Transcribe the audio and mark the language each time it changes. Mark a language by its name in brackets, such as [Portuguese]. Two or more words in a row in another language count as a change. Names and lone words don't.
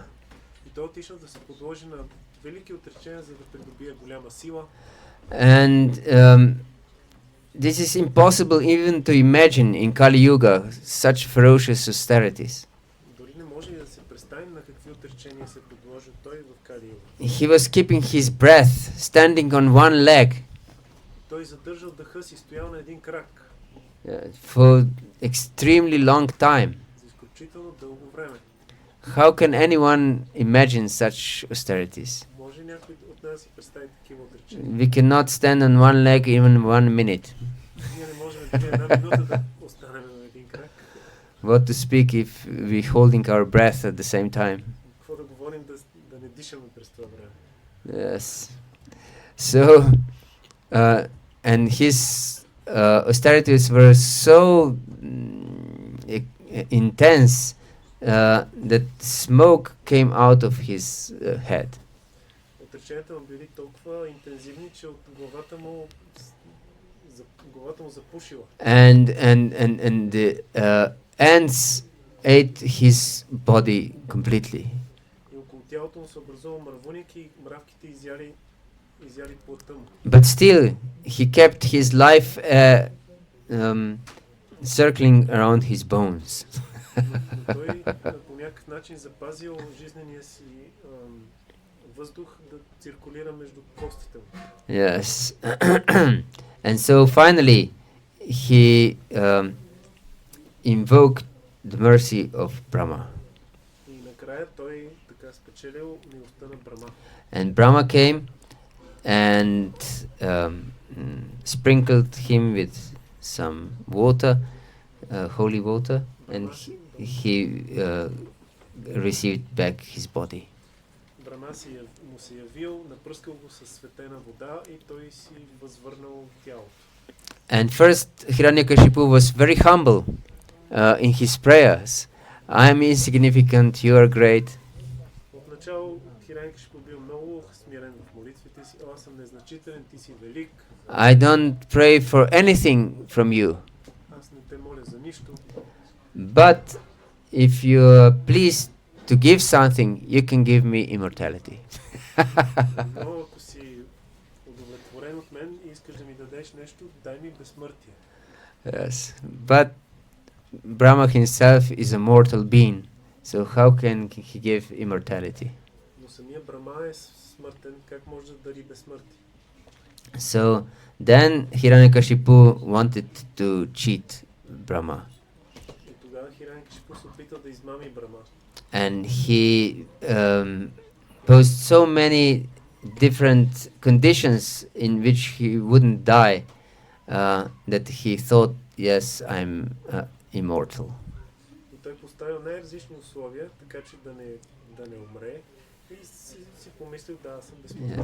[Bulgarian] И той отишъл да се подложи на велики отречения, за да придобие голяма сила. [English] And this is impossible even to imagine in Kali Yuga, such ferocious austerities. [Bulgarian] Дори не може да се представи на какви отречения се подложи той в Кали Юга. [English] He was keeping his breath, standing on one leg [Bulgarian] Той задържал дъха си, стоял на един крак [English] for extremely long time. [Bulgarian] за изключително дълго време. [English] How can anyone imagine such austerities? [Bulgarian] Може някой от нас си представи такива отречения? [English] We cannot stand on one leg even 1 minute. [Bulgarian] Ние не можем дори една минута да останем на един крак. [English] What to speak if we holding our breath at the same time? [Bulgarian] Какво да говорим да не дишаме през това време? [English] Yes. So, and his austerities were so intense that smoke came out of his head. [Bulgarian] Отреченията му били толкова интензивни, че от главата му запушила. [English] And the ants ate his body completely. [Bulgarian] И около тялото му се образува мървуник и мравките изяли плътта му. [English] But still, he kept his life circling around his bones. [Bulgarian] Но той по някакъв някакъв начин запазил жизнения си въздух да циркулира между костите му. [English] Yes. And so finally, he invoked the mercy of Brahma. [Bulgarian] И накрая той така спечелил милостта на Брама. [English] And Brahma came and sprinkled him with some water, holy water, and he received back his body. [Bulgarian] Брама му се явил, напръскал го със светена вода и той си възвърнал тялото. [English] And first Hiranyakashipu was very humble in his prayers. I am insignificant, you are great. [Bulgarian] Отначало Хиранякашипу бил много смирен в молитвите си. Аз съм незначителен, ти си велик. [English] I don't pray for anything from you. [Bulgarian] Аз не те моля за нищо. [English] But if you are pleased to give something, you can give me immortality. [Bulgarian] Но ако си удовлетворен от мен и искаш да ми дадеш нещо, дай ми безсмъртие. [English] Yes, but Brahma himself is a mortal being, so how can he give immortality? [Bulgarian] Но самия Брама е смъртен, как може да дари безсмъртие? [English] So then Hiranyakashipu wanted to cheat Brahma. [Bulgarian] И тогава Хиранякашипу се опитал да измами Брама. [English] And he posed so many different conditions in which he wouldn't die that he thought, yes, I'm immortal. [Bulgarian] И той поставил най-различни условия, така че да не умре и си помислил, да, аз съм безсмъртен.